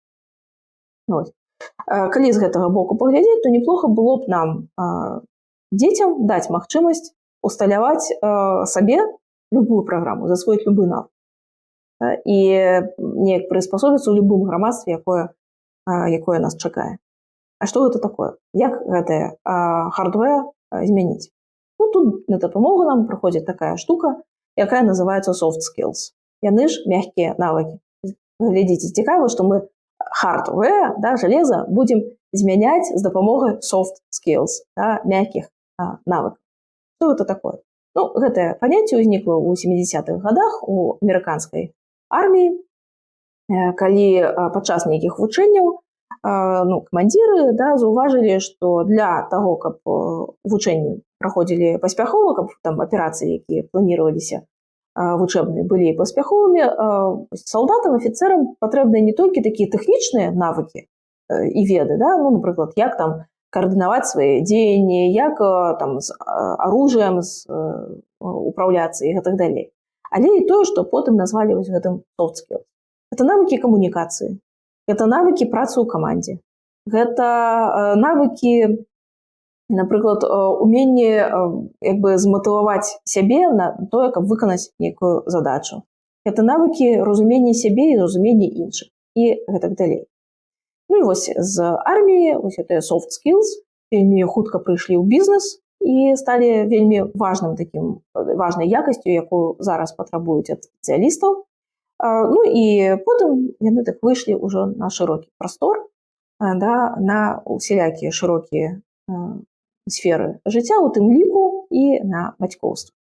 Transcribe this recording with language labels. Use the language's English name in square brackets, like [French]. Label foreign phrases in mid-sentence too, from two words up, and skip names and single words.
[Belarusian] Калі з гэтага боку паглядзець, то неплохо было б нам дзецям даць магчымасць усталяваць сабе любую праграму, засвоіць любы навык. І неяк прыспасобіцца ў любым грамадстве, якое нас чакае. А што гэта такое? Як гэтае хардвер змяніць? Тут на дапамогу нам прыходзіць такая штука, якая называецца [English] soft skills. [Belarusian] Яны ж мягкія навыкі. Глядзіце, цікава, што мы hardware, да, железа, будем змяняць з дапамогай [English] soft skills, [Belarusian] да, мягкіх навыкаў. Што гэта такое? Гэтае паняцце ўзнікла ў 70-х гадах у амерыканскай арміі, калі падчас нейкіх вучэнняў камандзіры, да, заўважылі, што для таго, каб вучэнні праходзілі паспяхова, каб там аперацыі, якія планироваліся вучэбныя, былі паспяховымі, салдатам, афіцэрам патрэбныя не толькі такія тэхнічныя навыкі і веды, да, напрыклад, як там координаваць свае дзеянні, як там з оружием управляцца і гэтак далей. Але і тое, што потым назвалі вось гэтым [English] soft skills. [Belarusian] Гэта навыкі камунікацыі, гэта навыкі працы ў камандзе, гэта навыкі, напрыклад, уменне зматываваць сябе на тое, каб выканаць нейкую задачу. Гэта навыкі разумення сябе і разумення іншых і гэтак далей. І вось з арміі вось гэтыя [English] soft skills [Belarusian] вельмі хутка прыйшлі ў бізнес і сталі вельмі важнай якасцю, якую зараз патрабуюць ад спецыялістаў. І потым яны так выйшлі ўжо на шырокі прастор, да, на усялякія шырокія сферы жыцця, у тым ліку і на бацькоўства.